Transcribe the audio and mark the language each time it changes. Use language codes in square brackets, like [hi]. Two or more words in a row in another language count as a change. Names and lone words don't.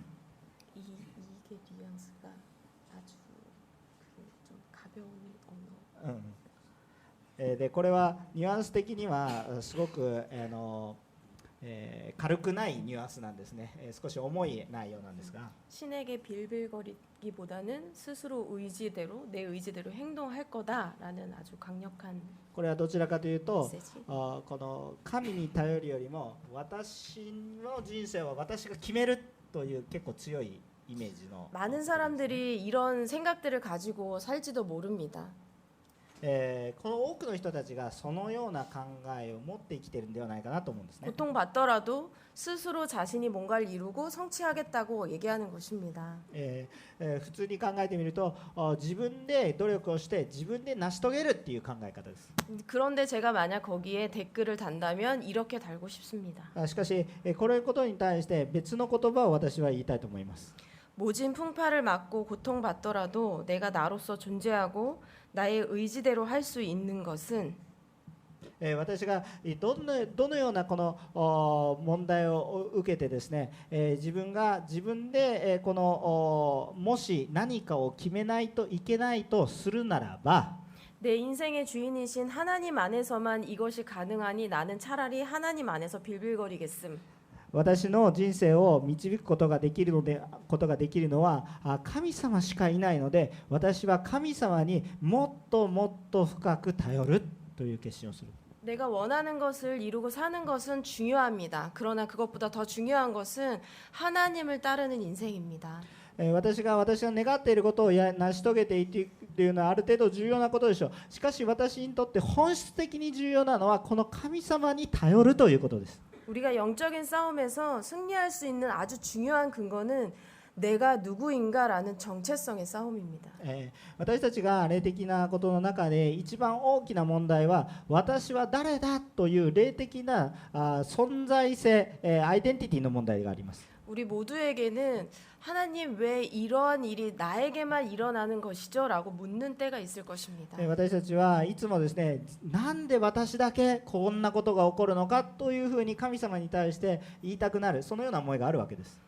[ko] 이게 뉘앙스가 아주 좀 가벼운 언어. [ja] でこれはニュアンス的にはすごく軽くないニュアンスなんですね。少し重い内容なんですが、 [ko] 신에게 빌빌거리기보다는 스스로 의지대로 내 의지대로 행동할 거다라는 아주 강력한 [ja] これはどちらかというと [ko] 메시지. [ja] この神に頼るよりも私の人生は私が決めるという結構強いイメージの [ko] 많은 사람들이 이런 생각들을 가지고 살지도 모릅니다. [ja] この多くの人たちがそのような考えを持って生きているんではないかなと思うんですね。 [ko] 고통받더라도 스스로 자신이 뭔가를 이루고 성취하겠다고 얘기하는 것입니다. [ja] 普通に考えてみると自分で努力をして自分で成し遂げるっていう考え方です。 [ko] 그런데 제가 만약 거기에 댓글을 단다면 이렇게 달고 싶습니다. [ja] しかしこれことに対して別の言葉を私は言いたいと思います。 [ko] 모진 풍파를 맞고 고통받더라도 내가 나로서 존재하고 나의 의지대로 할 수 있는 것은 [ja] 私がどのようなこの問題を受けてですね、自分が自分でこのもし何かを決めないといけないとするならば、 [ko] 내 인생의 주인이신 하나님 안에서만 이것이 가능하니 나는 차라리 하나님 안에서 빌빌거리겠음. [ja] 私の人生を導くことができるのは神様しかいないので、私は神様にもっともっと深く頼るという決心をする。 [ko] 내가 원하는 것을 이루고 사는 것은 중요합니다. 그러나 그것보다 더 중요한 것은 하나님을 따르는 인생입니다. [ja] 私が願っていることを成し遂げていくというのはある程度重要なことでしょう。しかし私にとって本質的に重要なのはこの神様に頼るということです。 [ko] 우리가 영적인 싸움에서 승리할 수 있는 아주 중요한 근거는 내가 누구인가라는 정체성의 싸움입니다. [ja] 私たちが霊的なことの中で一番大きな問題は私は誰だという霊的な存在性、アイデンティティの問題があります。 [ko] 우리 모두에게는 하나님 왜 이러한 일이 나에게만 일어나는 것이죠? 라고 묻는 때가 있을 것입니다. [ja] 私たちはいつもですね、なんで私だけこんなことが起こるのかというふうに神様に対して言いたくなる、そのような思いがあるわけです。